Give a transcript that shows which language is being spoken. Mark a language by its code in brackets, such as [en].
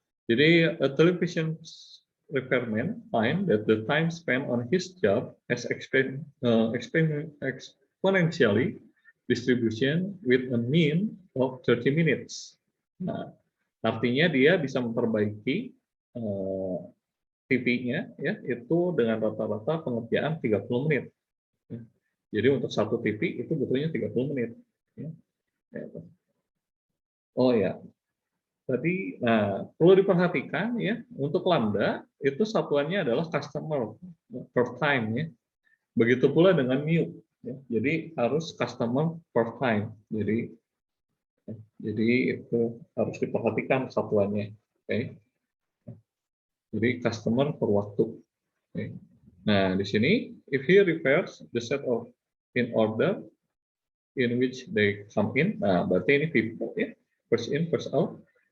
[id] Jadi, [en] a television repairman find that the time spent on his job has exponentially distribution with a mean of 30 minutes. [id] Nah, artinya dia bisa memperbaiki TV-nya ya itu dengan rata-rata pengerjaan 30 menit. Jadi untuk satu TV itu butuhnya 30 menit. Oh ya, tadi perlu diperhatikan ya untuk lambda itu satuannya adalah customer per time ya. Begitu pula dengan mu. Ya. Jadi harus customer per time. Jadi itu harus diperhatikan satuannya. Oke. Jadi customer per waktu. Oke. Nah, di sini [en] if he repairs the set of in order in which they come in, [id] nah berarti ini [en] people ya, first in first out.